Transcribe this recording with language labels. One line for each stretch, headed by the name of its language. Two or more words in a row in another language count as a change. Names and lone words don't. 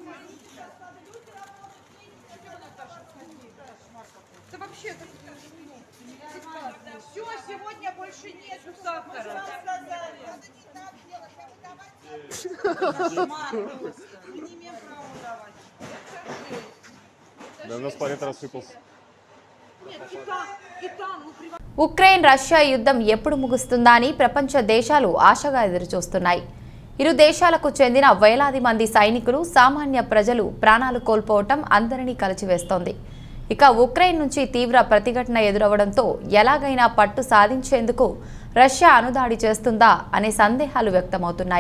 Russian: Да вообще, все, сегодня больше нету сахара. Мы не имеем права давать. Да у нас палет рассыпался.
Telugu: ఉక్రెయిన్ రష్యా యుద్ధం ఎప్పుడు ముగుస్తుందా అని ప్రపంచ దేశాలు ఆశగా ఎదురుచూస్తున్నాయి. ఇరు దేశాలకు చెందిన వేలాది మంది సైనికులు, సామాన్య ప్రజలు ప్రాణాలు కోల్పోవటం అందరినీ కలిచివేస్తోంది. ఇక ఉక్రెయిన్ నుంచి తీవ్ర ప్రతిఘటన ఎదురవడంతో ఎలాగైనా పట్టు సాధించేందుకు రష్యా అనుదాడి చేస్తుందా అనే సందేహాలు వ్యక్తమవుతున్నాయి.